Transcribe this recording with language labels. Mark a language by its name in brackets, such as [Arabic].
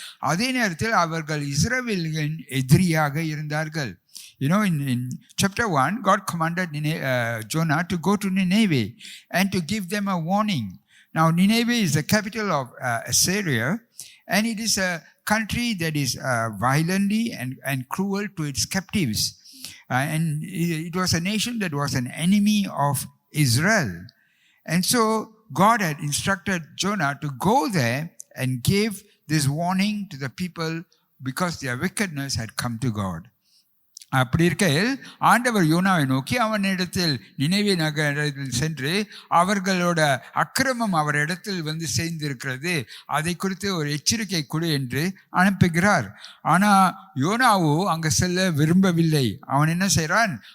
[Tamil] அதே நேரத்தில் அவர்கள் இஸ்ரவேலின் எதிரியாக இருந்தார்கள். [English] You know, in chapter 1, God commanded Jonah to go to Nineveh and to give them a warning. Now, Nineveh is the capital of Assyria, and it is a country that is violently and cruel to its captives. And it was a nation that was an enemy of Israel. And so God had instructed Jonah to go there and give this warning to the people because their wickedness had come to God. [Tamil] அப்படி இருக்கையில் ஆண்டவர் யோனாவை நோக்கி அவனிடத்தில் நினைவே நகரத்தில் சென்று அவர்களோட அக்கிரமம் அவரிடத்தில் சேர்ந்திருக்கிறது, அதை குறித்து ஒரு எச்சரிக்கை கொடு என்று அனுப்புகிறார். ஆனால் யோனாவோ அங்கே செல்ல விரும்பவில்லை. அவன் என்ன செய்கிறான்?